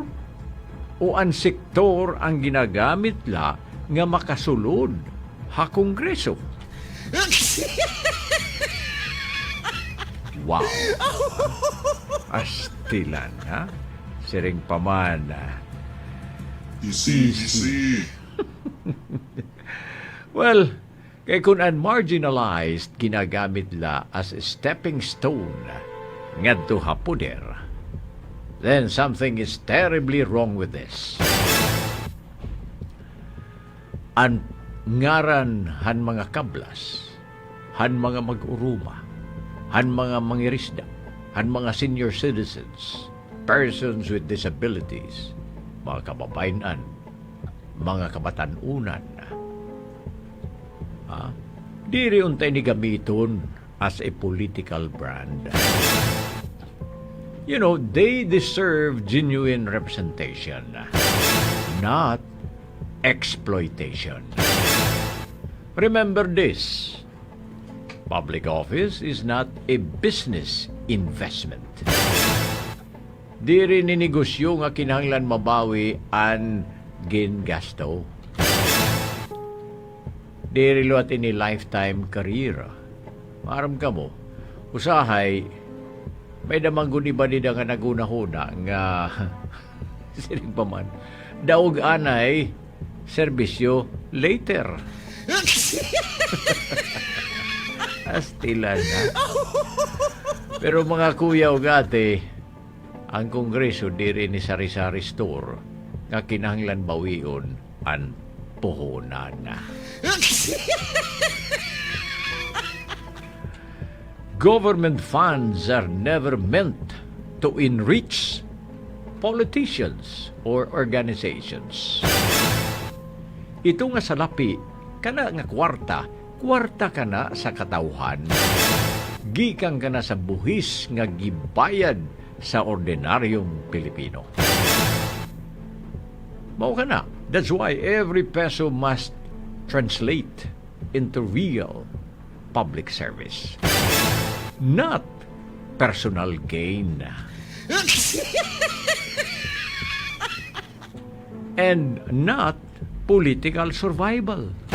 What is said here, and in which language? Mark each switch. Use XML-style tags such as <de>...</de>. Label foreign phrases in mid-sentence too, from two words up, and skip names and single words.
<war>O ang sektor ang ginagamit la nga makasulod ha kongreso?</war> <en>Wow.</en> <war>Astilan, ha? Siring paman.</war> <en>Easy. Well,</en> <war>kay kung unmarginalized, ginagamit la</war> <en>as a stepping stone</en> <war>ngadto ha puder,</war> <en>then something is terribly wrong with this.</en> <war>Ang ngaran han mga kablas, han mga mag-uruma, han mga mangirisda, han mga</war> <en>senior citizens, persons with disabilities,</en> <war>mga kababayanan, mga kabatanunan, diri untay ni gamiton</war> <en>as a political brand. You know, they deserve genuine representation, not exploitation. Remember this, public office is not a business investment.</en> <war>Di rin ninegosyo nga kinahanglan mabawi ang gingasto. Di rin luat ini</war> <en>lifetime career.</en> <war>Maram ka mo, usahay, may damang guniba nila nga naguna-huna nga sining paman. Daog anay, serbisyo later. Astilan na. Pero mga kuya o gate, ang kongreso di rin ni sari-sari store nga kinahanglan bawion ang puhunan na.</war> <en>Government funds are never meant to enrich politicians or organizations.</en> <ceb>Ito nga salapi, kana nga kwarta kana sa katawhan. Gikan kana sa buhis nga gibayad sa ordinaryong Pilipino. Mao kana.</ceb> <en>That's why every peso must translate into real public service. Not personal gain. And not political survival.</en>